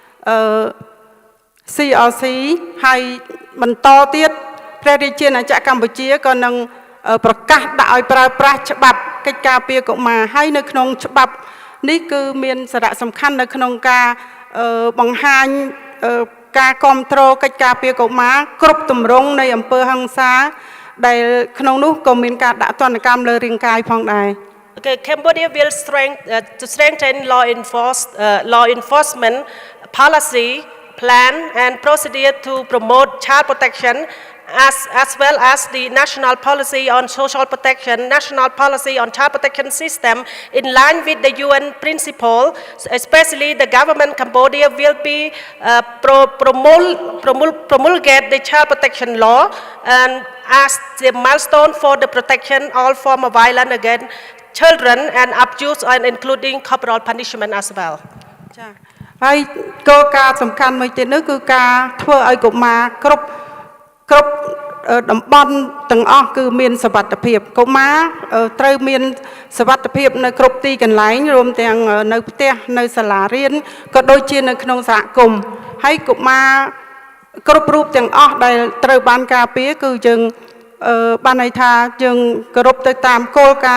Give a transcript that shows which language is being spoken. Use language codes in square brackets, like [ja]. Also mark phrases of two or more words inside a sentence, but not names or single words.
[km] CRC ហើយបន្តទៀតព្រះរាជាណាចក្រកម្ពុជាក៏នឹងប្រកាសដាក់ឲ្យប្រើប្រាស់ច្បាប់កិច្ចការពារកុមារហើយនៅក្នុងច្បាប់នេះគឺមានសារៈសំខាន់នៅក្នុងការបង្ហាញការគ្រប់គ្រងកិច្ចការពារកុមារគ្រប់ទម្រង់នៃអំពើហិង្សាដែលក្នុងនោះក៏មានការដាក់ទណ្ឌកម្មលើរាងកាយផងដែរ [en] Okay, Cambodia will strengthen law enforcement policy, plan and procedure to promote child protection as well as the national policy on social protection, national policy on child protection system in line with the UN principle. Especially the government Cambodia will be promulgate the child protection law and as the milestone for the protection all form of violence against children and abuse and including corporal punishment as well. [km] ចា៎ហើយគោលការណ៍សំខាន់មួយទៀតនោះគឺការធ្វើឲ្យកុមារគ្រប់តំបន់ទាំងអស់គឺមានសុវត្ថិភាពកុមារត្រូវមានសុវត្ថិភាពនៅគ្រប់ទីកន្លែងរួមទាំងនៅផ្ទះនៅសាលារៀនក៏ដូចជានៅក្នុងសហគមន៍ហើយកុមារគ្រប់រូបទាំងអស់ដែលត្រូវបានការពារគឺយើងបានន័យថាយើងគោរពទៅតាមគោល